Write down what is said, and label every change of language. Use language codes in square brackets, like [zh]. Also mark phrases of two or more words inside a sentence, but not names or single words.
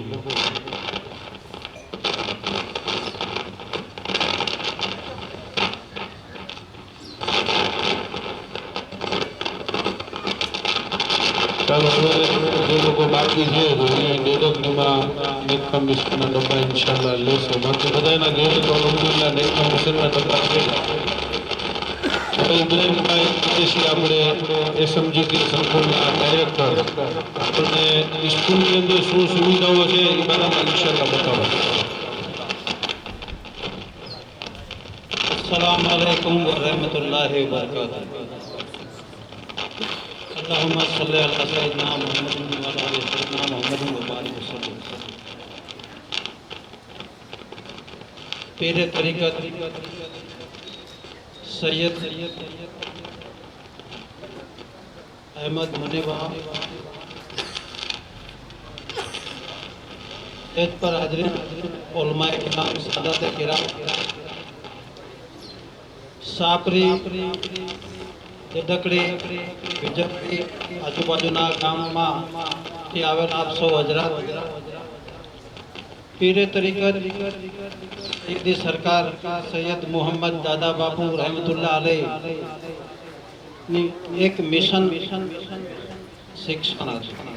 [gu] ચાલો, હવે જે લોકો બાકી છે તો એ ડેડકમાં નેકકામ મિશનના ડબ્બા ઇન્શાલ્લાહ લેશે. બાકી બધાના ઘેર તો અલહમદુલિલ્લાહ નેકકામ મિશનના ડબ્બા છે. ઇબ્રાહિમભાઈ કુરેશી આપણે એસએમજી કે સંકુલના ડાયરેક્ટર આપણને સ્કૂલની અંદર શું સુવિધાઓ છે એ બધામાં ઇન્શાલ્લાહ બતાવો. [ar] السلام عليكم و رحمة الله و بركاته. اللهم صل على سيدنا محمد و على آل سيدنا محمد و بارك وسلم. [ur] پیرِ طریقت سید احمد منیبہ ایج پر حاضرین، علمائے کرام، سادات کرام، ساپری, [gu] ડકડી, વિજયપુરી, આજુબાજુના ગામમાંથી આવેલા આપ સૌ હજરાત, [ur] پیرِ طریقت [gu] સૈયદી સરકાર સૈયદ મોહમ્મદ દાદા બાપુ [ar] رحمة الله عليه [gu] ની એક મિશન શિક્ષણ હતું.